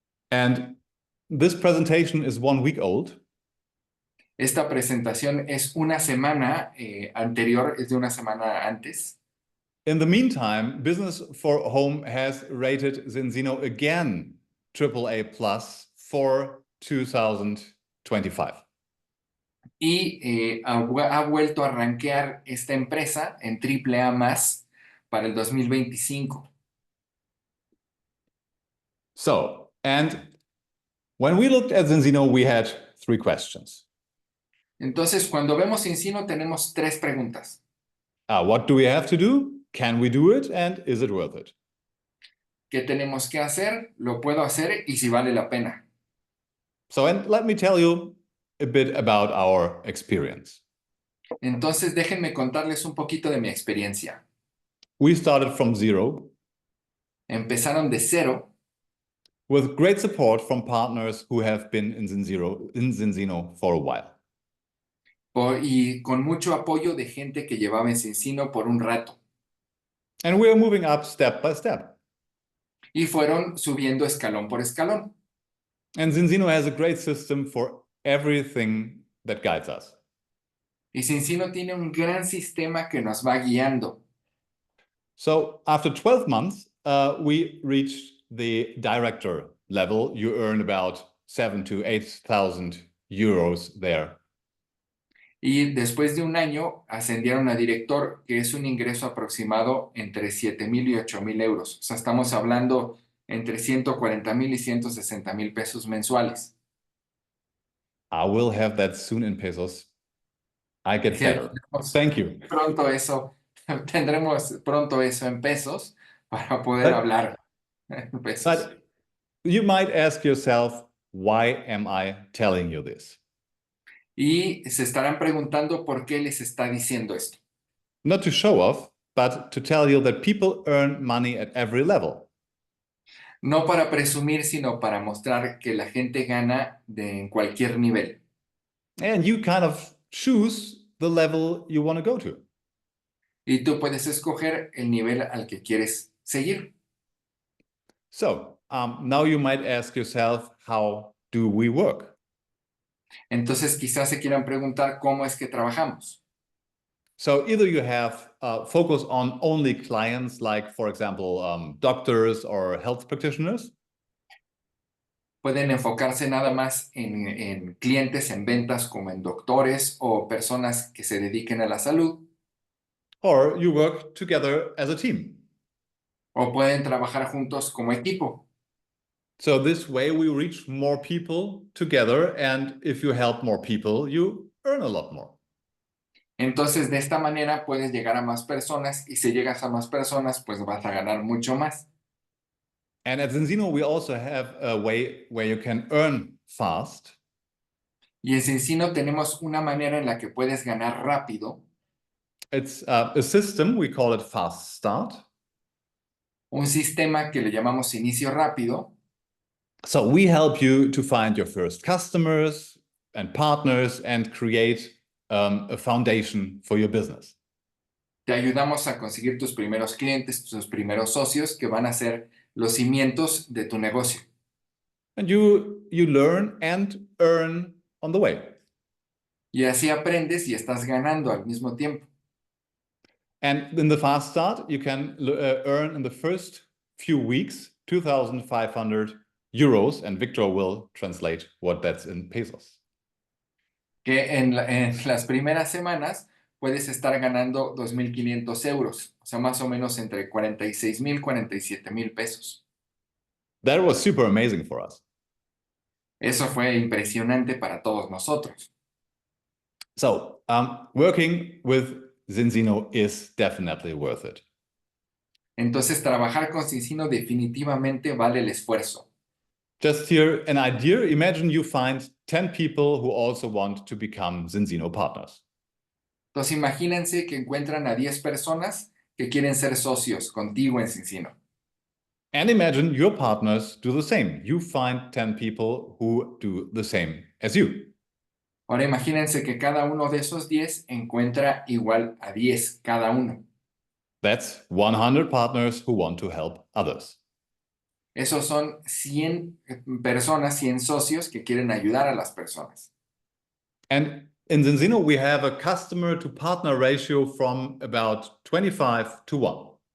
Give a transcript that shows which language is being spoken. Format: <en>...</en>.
<en>And this presentation is 1 week old.</en> <es>Esta presentación es una semana anterior, es de una semana antes.</es> <en>In the meantime, Business for Home has rated Zinzino again AAA plus for 2025.</en> <es>Y ha vuelto a rankear esta empresa en AAA más para el 2025.</es> <en>So, and when we looked at Zinzino, we had 3 questions.</en> <es>Entonces, cuando vemos Zinzino, tenemos 3 preguntas.</es> <en>What do we have to do? Can we do it? And is it worth it?</en> <es>¿Qué tenemos que hacer? ¿Lo puedo hacer? Y si vale la pena.</es> <en>So, and let me tell you a bit about our experience.</en> <es>Entonces, déjenme contarles un poquito de mi experiencia.</es> <en>We started from zero.</en> <es>Empezaron de cero.</es> <en>With great support from partners who have been in Zinzino for a while.</en> <es>Y con mucho apoyo de gente que llevaba en Zinzino por un rato.</es> <en>And we are moving up step by step.</en> <es>Y fueron subiendo escalón por escalón.</es> <en>And Zinzino has a great system for everything that guides us.</en> <es>Y Zinzino tiene un gran sistema que nos va guiando.</es> <en>So after 12 months, we reached the director level. You earn about 7,000 to 8,000 euros there.</en> <es>Y después de un año ascendieron a director, que es un ingreso aproximado entre 7,000 y 8,000 euros. O sea, estamos hablando entre 140,000 y 160,000 pesos mensuales.</es> <en>I will have that soon in pesos. I get better. Thank you.</en> <es>Tendremos pronto eso en pesos para poder hablar en pesos.</es> <en>But you might ask yourself, why am I telling you this?</en> <es>Y se estarán preguntando por qué les está diciendo esto.</es> <en>Not to show off, but to tell you that people earn money at every level.</en> <es>No para presumir, sino para mostrar que la gente gana en cualquier nivel.</es> <en>And you kind of choose the level you want to go to.</en> <es>Y tú puedes escoger el nivel al que quieres seguir.</es> <en>So now you might ask yourself, how do we work?</en> <es>Entonces quizás se quieran preguntar cómo es que trabajamos.</es> <en>So either you have focus on only clients, like, for example, doctors or health practitioners,</en> <es>Pueden enfocarse nada más en clientes, en ventas, como en doctores o personas que se dediquen a la salud.</es> <en>or you work together as a team.</en> <es>O pueden trabajar juntos como equipo.</es> <en>So this way we reach more people together, and if you help more people, you earn a lot more.</en> <es>Entonces, de esta manera puedes llegar a más personas y si llegas a más personas, pues vas a ganar mucho más.</es> <en>And at Zinzino, we also have a way where you can earn fast.</en> <es>Y en Zinzino tenemos una manera en la que puedes ganar rápido,</es> <en>It's a system, we call it Fast Start.</en> <es>un sistema que le llamamos inicio rápido.</es> <en>So we help you to find your first customers and partners and create a foundation for your business.</en> <es>Te ayudamos a conseguir tus primeros clientes, tus primeros socios que van a ser los cimientos de tu negocio.</es> <en>And you learn and earn on the way.</en> <es>Y así aprendes y estás ganando al mismo tiempo.</es> <en>And in the Fast Start, you can earn in the first few weeks 2,500 euros, and Victor will translate what that's in pesos.</en> <es>Que en las primeras semanas puedes estar ganando 2.500 euros, o sea, más o menos entre 46,000, 47,000 pesos.</es> <en>That was super amazing for us.</en> <es>Eso fue impresionante para todos nosotros.</es> <en>So working with Zinzino is definitely worth it.</en> <es>Entonces, trabajar con Zinzino definitivamente vale el esfuerzo.</es> <en>Just here, an idea. Imagine you find 10 people who also want to become Zinzino partners.</en> <es>Entonces, imagínense que encuentran a 10 personas que quieren ser socios contigo en Zinzino.</es> <en>And imagine your partners do the same. You find 10 people who do the same as you.</en> <es>Ahora imagínense que cada uno de esos 10 encuentra igual a 10 cada uno.</es> <en>That's 100 partners who want to help others.</en> <es>Esos son 100 personas, 100 socios que quieren ayudar a las personas.</es> <en>And in Zinzino, we have a customer to partner ratio from about 25 to 1.</en>